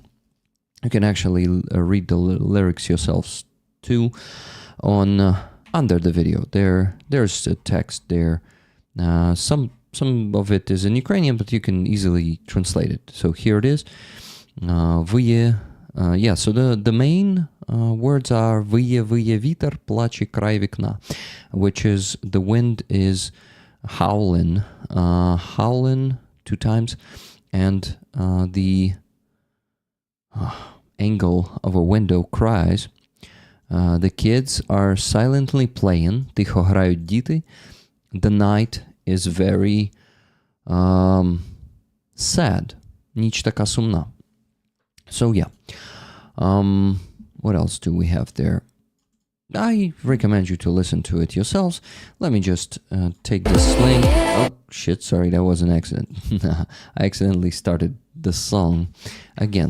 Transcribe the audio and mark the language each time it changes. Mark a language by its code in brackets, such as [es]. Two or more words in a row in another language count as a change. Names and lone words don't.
[en] You can actually read the lyrics yourselves too on under the video. There's a text there, some some of it is in Ukrainian, but you can easily translate it. So here it is. So the main words are [uk] виє вітер, плаче край вікна, [en] which is the wind is howling 2 times, and the angle of a window cries. The kids are silently playing, [uk] тихо грають діти. [en] The night is very sad. [uk] Ніч така сумна. [en] So yeah. What else do we have there? I recommend you to listen to it yourselves. Let me just take this link. Oh, shit, sorry, that was an accident. I accidentally started the song again.